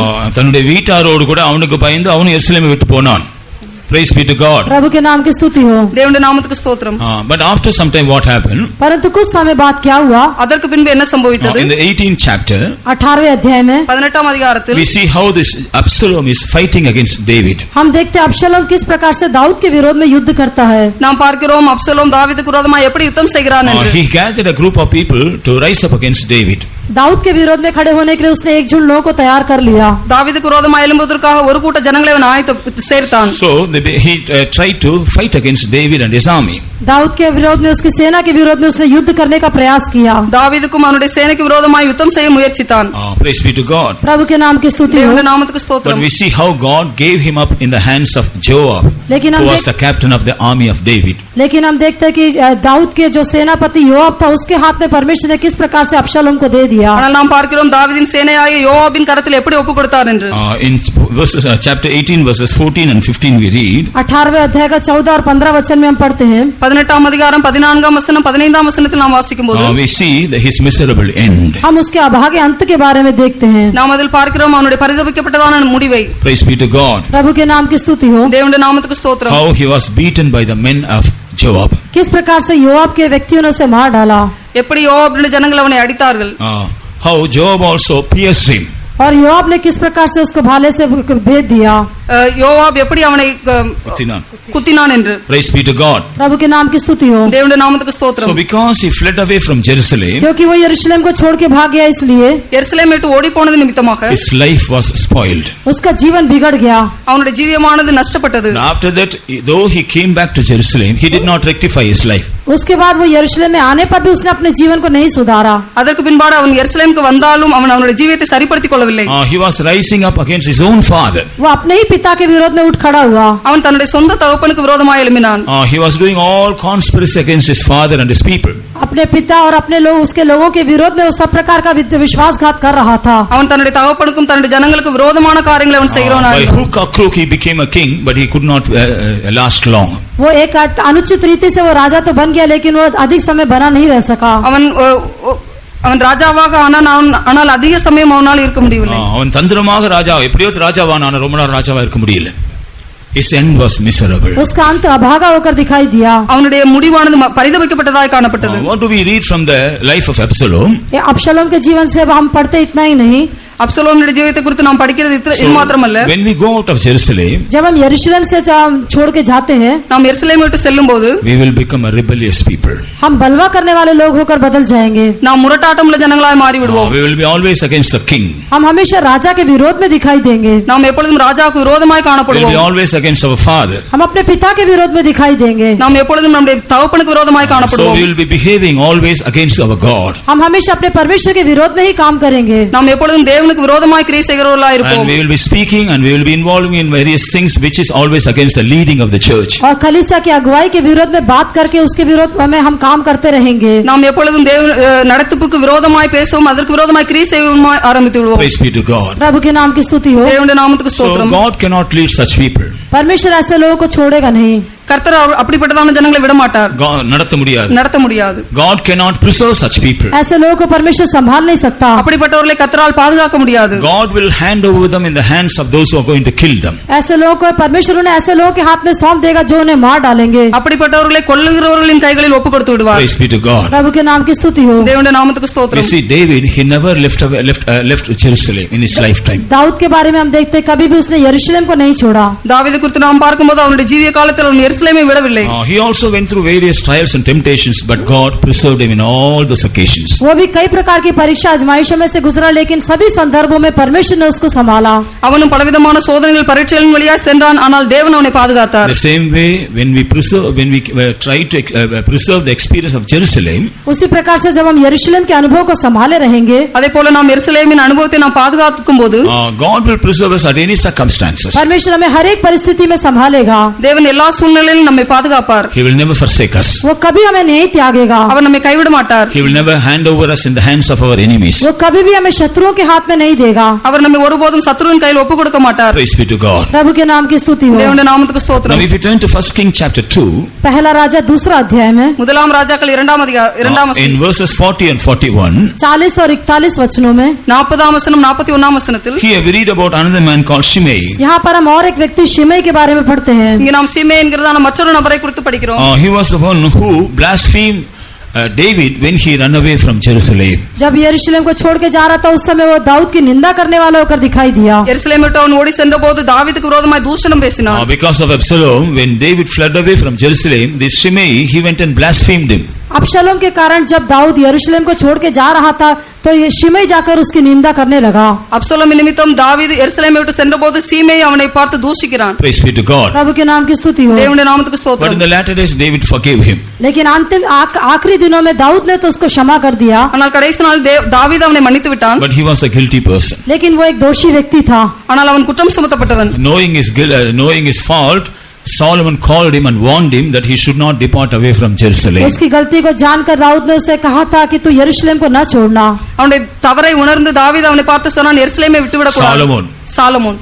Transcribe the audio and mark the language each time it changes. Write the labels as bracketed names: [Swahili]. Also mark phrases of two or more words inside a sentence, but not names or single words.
[Tamil] தன்னுடைய வீட்டாரோடு கூட அவனுக்கு பயந்து அவனும் எருசலேமை விட்டு போனான். [English] Praise be to God. [Hindi] प्रभु के नाम की स्तुति हो. [Tamil] தேவனுடைய நாமத்துக்கு ஸ்தோத்திரம். [English] But after some time what happened? [Hindi] परंतु कुछ समय बाद क्या हुआ? [Tamil] அதற்கு பின்பு என்ன சம்பவித்தது? [English] In the 18th chapter [Hindi] 18वें अध्याय में [Tamil] 18ஆம் அதிகாரத்தில் [English] we see how this Absalom is fighting against David. [Hindi] हम देखते हैं अबशलोम किस प्रकार से दाऊद के विरोध में युद्ध करता है. [Tamil] நாம் பார்க்கிறோம் அப்சலோம் தாவீதுக்கு விரோதமாய் எப்படி யுத்தம் செய்கிறான் என்று. [English] He gathered a group of people to rise up against David. [Hindi] दाऊद के विरोध में खड़े होने के लिए उसने एक झुंड लोगों को तैयार कर लिया. [Tamil] தாவீதுக்கு விரோதமாய் எழும்புவதற்காக ஒரு கூட்ட ஜனங்களை அவன் ஆயத்த சேர்த்தான். [English] So he tried to fight against David and his army. [Hindi] दाऊद के विरोध में, उसकी सेना के विरोध में उसने युद्ध करने का प्रयास किया. [Tamil] தாவீதுக்கும் அவனுடைய சேனைக்கு விரோதமாய் யுத்தம் செய்ய முயற்சித்தான். [English] Praise be to God. [Hindi] प्रभु के नाम की स्तुति हो. [Tamil] தேவனுடைய நாமத்துக்கு [English] But [Tamil] ஸ்தோத்திரம். [English] we see how God gave him up in the hands of Joab, [Hindi] लेकिन [English] who [Hindi] हम [English] was the captain of the army of David. [Hindi] लेकिन हम देखते हैं कि दाऊद के जो सेनापति योआब था उसके हाथ में परमेश्वर ने किस प्रकार से अबशलोम को दे दिया. [Tamil] ஆனால் நாம் பார்க்கிறோம் தாவீதின் சேனையாகிய யோவாபின் கரத்தில் எப்படி ஒப்பு கொடுத்தார் என்று. [English] In verses chapter 18 verses 14 and 15 we read [Hindi] 18वें अध्याय का 14 और 15 वचन में हम पढ़ते हैं. [Tamil] 18ஆம் அதிகாரம் 14ஆம் வசனம் 15ஆம் வசனத்தில் நாம் வாசிக்கும்போது [English] we see his miserable end. [Hindi] हम उसके अभागे अंत के बारे में देखते हैं. [Tamil] நாம் அதில் பார்க்கிறோம் அவனுடைய பரிதபிக்கப்பட்டதான முடிவை. [English] Praise be to God. [Hindi] प्रभु के नाम की स्तुति हो. [Tamil] தேவனுடைய நாமத்துக்கு ஸ்தோத்திரம். [English] How he was beaten by the men of Joab. [Hindi] किस प्रकार से योआब के व्यक्तियों ने उसे मार डाला. [Tamil] எப்படி யோவாபின் ஜனங்கள் அவனை அடித்தார்கள். [English] How Joab also pierced him. [Hindi] और योआब ने किस प्रकार से उसको भाले से भेद दिया. [Tamil] யோவாப் எப்படி அவனை குத்தினான் என்று. [English] Praise be to God. [Hindi] प्रभु के नाम की स्तुति हो. [Tamil] தேவனுடைய நாமத்துக்கு ஸ்தோத்திரம். [English] So because he fled away from Jerusalem, [Hindi] क्योंकि वो यरूशलेम को छोड़ के भाग गया इसलिए [Tamil] எருசலேமை விட்டு ஓடி போனது நிமித்தமாக [English] his life was spoiled. [Hindi] उसका जीवन बिगड़ गया. [Tamil] அவனுடைய ஜீவியமானது நஷ்டப்பட்டது. [English] And after that, though he came back to Jerusalem, he did not rectify his life. [Hindi] उसके बाद वो यरूशलेम में आने पर भी उसने अपने जीवन को नहीं सुधारा. [Tamil] அதற்கு பின்பாடு அவன் எருசலேமுக்கு வந்தாலும் அவன் அவனுடைய ஜீவியத்தை சரிப்படுத்திக் கொள்ளவில்லை. [English] He was rising up against his own father. [Hindi] वो अपने ही पिता के विरोध में उठ खड़ा हुआ। [Tamil] அவன் தன்னுடைய சொந்த தகப்பனுக்கு விரோதமாய் எழும்பினான். [English] He was doing all conspiracy against his father and his people. [Hindi] अपने पिता और अपने लोग उसके लोगों के विरोध में वो सब प्रकार का विश्वासघात कर रहा था। [Tamil] அவன் தன்னுடைய தகப்பனுக்கும் தன்னுடைய ஜனங்களுக்கு விரோதமான காரியங்களை அவன் செய்கிறவனாய் [English] By [Tamil] இருந்தான். [English] hook or crook he became a king, but he could not last long. [Hindi] वो एक अनुचित रीति से वो राजा तो बन गया, लेकिन वो अधिक समय बना नहीं रह सका। [Tamil] அவன் ராஜாவாக ஆனால் அதிக சமயம் அவனால் இருக்க முடியவில்லை. அவன் தந்திரமாக ராஜா எப்படியோ ராஜாவான ரொம்ப நாள் ராஜாவா இருக்க முடியல. [English] His end was miserable. [Hindi] उसका अंत अभागा होकर दिखाई दिया। [Tamil] அவனுடைய முடிவானது பரிதபிக்கப்பட்டதாய் காணப்பட்டது. [English] What do we read from the life of Absalom? [Hindi] अबशलोम के जीवन से हम पढ़ते इतना ही नहीं, [Tamil] அப்சலோமுடைய ஜீவிதத்தை குறித்து நாம் படிக்கிறது இது மாத்திரமல்ல. [English] When we go out of Jerusalem, [Hindi] जब हम यरूशलेम से छोड़ के जाते हैं, [Tamil] நாம் எருசலேமை விட்டு செல்லும்போது [English] we will become a rebellious people. [Hindi] हम बलवा करने वाले लोग होकर बदल जाएंगे। [Tamil] நாம் முரட்டாட்டமுள்ள ஜனங்களாய் மாறி விடுவோம். [English] We will be always against the king. [Hindi] हम हमेशा राजा के विरोध में दिखाई देंगे। [Tamil] நாம் எப்பொழுதும் ராஜாவுக்கு விரோதமாய் [English] We will [Tamil] காணப்படுவோம். [English] be always against our father. [Hindi] हम अपने पिता के विरोध में दिखाई देंगे। [Tamil] நாம் எப்பொழுதும் நம்முடைய தகப்பனுக்கு விரோதமாய் [English] So [Tamil] காணப்படுவோம். [English] we will be behaving always against our God. [Hindi] हम हमेशा अपने परमेश्वर के विरोध में ही काम करेंगे। [Tamil] நாம் எப்பொழுதும் தேவனுக்கு விரோதமாய் கிரியை செய்கிறவர்களாய் [English] And [Tamil] இருப்போம். [English] we will be speaking and we will be involving in various things which is always against the leading of the church. [Hindi] और कलीसिया की अगुवाई के विरोध में बात करके उसके विरोध में हम काम करते रहेंगे। [Tamil] நாம் எப்பொழுதும் நடத்துப்புக்கு விரோதமாய் பேசவும் அதற்கு விரோதமாய் கிரியை செய்யவும் ஆரம்பித்து விடுவோம். [English] Praise be to God. [Hindi] प्रभु के नाम की स्तुति हो। [Tamil] தேவனுடைய நாமத்துக்கு [English] So [Tamil] ஸ்தோத்திரம். [English] God cannot lead such people. [Hindi] परमेश्वर ऐसे लोगों को छोड़ेगा नहीं। [Tamil] கர்த்தர் அப்படிப்பட்டதான ஜனங்களை விட மாட்டார், நடத்த முடியாது. நடத்த முடியாது. [English] God cannot preserve such people. [Hindi] ऐसे लोगों को परमेश्वर संभाल नहीं सकता। [Tamil] அப்படிப்பட்டவர்களை கர்த்தரால் பாதுகாக்க முடியாது. [English] God will hand over them in the hands of those who are going to kill them. [Hindi] ऐसे लोगों को परमेश्वर उन्हें ऐसे लोगों के हाथ में सौंप देगा जो उन्हें मार डालेंगे। [Tamil] அப்படிப்பட்டவர்களை கொல்லுகிறவர்களின் கைகளில் ஒப்பு கொடுத்து விடுவார். [English] Praise be to God. [Hindi] प्रभु के नाम की स्तुति हो। [Tamil] தேவனுடைய நாமத்துக்கு [English] You [Tamil] ஸ்தோத்திரம். [English] see, David, he never left Jerusalem in his lifetime. [Hindi] दाऊद के बारे में हम देखते हैं कभी भी उसने यरूशलेम को नहीं छोड़ा। [Tamil] தாவீது குறித்து நாம் பார்க்கும்போது அவனுடைய ஜீவிய காலத்தில் அவன் எருசலேமை விடவில்லை. [English] He also went through various trials and temptations, but God preserved him in all those occasions. [Hindi] वो भी कई प्रकार की परीक्षा आजमाइशों में से गुजरा, लेकिन सभी संदर्भों में परमेश्वर ने उसको संभाला। [Tamil] அவனும் பலவிதமான சோதனைகள் பரீட்சைகளின் வழியாக சென்றான், ஆனால் தேவன் அவனை பாதுகாத்தார். [English] The same way, when we try to preserve the experience of Jerusalem, [Hindi] उसी प्रकार से जब हम यरूशलेम के अनुभव को संभाले रहेंगे, [Tamil] அதே போல நாம் எருசலேமின் அனுபவத்தை நாம் பாதுகாக்கும் போது [English] God will preserve us at any circumstances. [Hindi] परमेश्वर हमें हर एक परिस्थिति में संभालेगा। [Tamil] தேவன் எல்லா சூழ்நிலையிலும் நம்மை பாதுகாப்பார். [English] He will never forsake us. [Hindi] वो कभी हमें नहीं त्यागेगा। [Tamil] அவர் நம்மை கைவிட மாட்டார். [English] He will never hand over us in the hands of our enemies. [Hindi] वो कभी भी हमें शत्रुओं के हाथ में नहीं देगा। [Tamil] அவர் நம்மை ஒருபோதும் சத்துருவின் கையில் ஒப்பு கொடுக்க மாட்டார். [English] Praise be to God. [Hindi] प्रभु के नाम की स्तुति हो। [Tamil] தேவனுடைய நாமத்துக்கு [English] Now [Tamil] ஸ்தோத்திரம். [English] if you turn to 1 King chapter 2, [Hindi] पहला राजा दूसरा अध्याय में [Tamil] முதலாம் ராஜாக்கள் இரண்டாம் [English] in verses 40 and 41, [Hindi] 40 और 41 वचनों में [Tamil] 40ஆம் வசனம் 41ஆம் வசனத்தில் [English] here we read about another man called Shimei. [Hindi] यहाँ पर हम और एक व्यक्ति शिमई के बारे में पढ़ते हैं। [Tamil] இங்க நாம் சிமே என்கிறதான மற்றொரு நபரை குறித்து படிக்கிறோம். [English] He was the one who blasphemed David when he ran away from Jerusalem. [Hindi] जब यरूशलेम को छोड़ के जा रहा था उस समय वो दाऊद की निंदा करने वाला होकर दिखाई दिया। [Tamil] எருசலேமை விட்டு அவன் ஓடி சென்றபோது தாவீதுக்கு விரோதமாய் தூஷணம் பேசினான். [English] Because of Absalom, when David fled away from Jerusalem, this Shimei, he went and blasphemed him. [Hindi] अबशलोम के कारण जब दाऊद यरूशलेम को छोड़ के जा रहा था तो ये शिमई जाकर उसकी निंदा करने लगा। [Tamil] அப்சலோம் நிமித்தம் தாவீது எருசலேமை விட்டு சென்றபோது சீமே அவனை பார்த்து தூஷிக்கிறான். [English] Praise be to God. [Hindi] प्रभु के नाम की स्तुति हो। [Tamil] தேவனுடைய நாமத்துக்கு [English] But in [Tamil] ஸ்தோத்திரம். [English] the latter days, David forgave him. [Hindi] लेकिन अंतिम आखिरी दिनों में दाऊद ने तो उसको क्षमा कर दिया। [Tamil] ஆனால் கடைசி நாள் தாவீது அவனை மன்னித்து விட்டான். [English] But he was a guilty person. [Hindi] लेकिन वो एक दोषी व्यक्ति था। [Tamil] ஆனால் அவன் குற்றம் சுமத்தப்பட்டவன். [English] Knowing his fault, Solomon called him and warned him that he should not depart away from Jerusalem. [Hindi] उसकी गलती को जानकर दाऊद ने उसे कहा था कि तू यरूशलेम को न छोड़ना। [Tamil] அவனுடைய தவறை உணர்ந்து தாவீது அவனை பார்த்து சொன்னான், எருசலேமை விட்டுவிடக் கூடாது. சாலமோன்